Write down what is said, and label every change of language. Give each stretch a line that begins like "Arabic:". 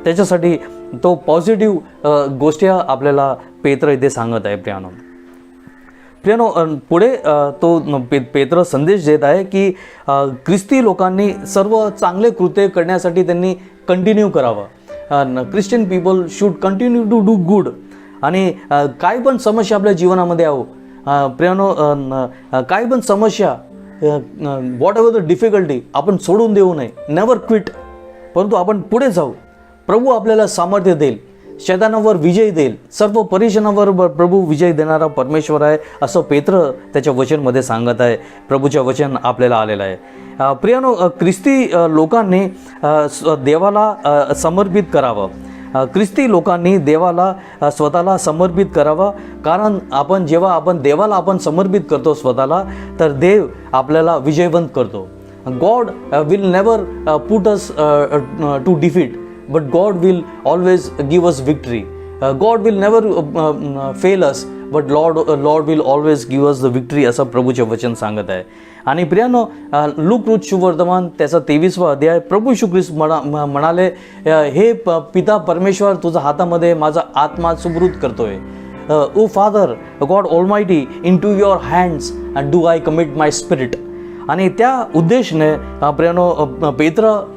Marathi: त्याच्यासाठी तो पॉझिटिव्ह गोष्टी आपल्याला पेत्र इथे सांगत आहे प्रियानो. प्रियानो, पुढे तो पेत्र संदेश देत आहे की ख्रिस्ती लोकांनी सर्व चांगले कृत्य करण्यासाठी त्यांनी कंटिन्यू करावं.
English: Christian people should continue to do good.
Marathi: आणि काय पण समस्या आपल्या जीवनामध्ये आहो प्रियानो, काय पण समस्या,
English: whatever the difficulty,
Marathi: आपण सोडून देऊ नये,
English: Never quit.
Marathi: परंतु आपण पुढे जाऊ. प्रभू आपल्याला सामर्थ्य देईल, शैतानावर विजय देईल, सर्व परेशानावर प्रभू विजय देणारा परमेश्वर आहे, असं पेत्र त्याच्या वचनमध्ये सांगत आहे. प्रभूच्या वचन आपल्याला आलेलं आहे. प्रियानो, ख्रिस्ती लोकांनी देवाला समर्पित करावं. ख्रिस्ती लोकांनी देवाला स्वतःला समर्पित करावं. कारण जेव्हा आपण देवाला समर्पित करतो स्वतःला, तर देव आपल्याला विजयवंत करतो.
English: God will never put us to defeat, but God will always give us victory. God will never fail us, but Lord will always give us the victory,
Marathi: असं प्रभूचे वचन सांगत आहे. आणि प्रियानो, लूक शुभवर्तमान त्याचा 23वा अध्याय, प्रभू येशू ख्रिस्त म्हणाले, हे पिता परमेश्वर, तुझ्या हातामध्ये माझा आत्मा सुपूर्द करतोय.
English: O Father God Almighty, into your hands do I commit my spirit.
Marathi: आणि त्या उद्देशाने प्रियानो पेत्र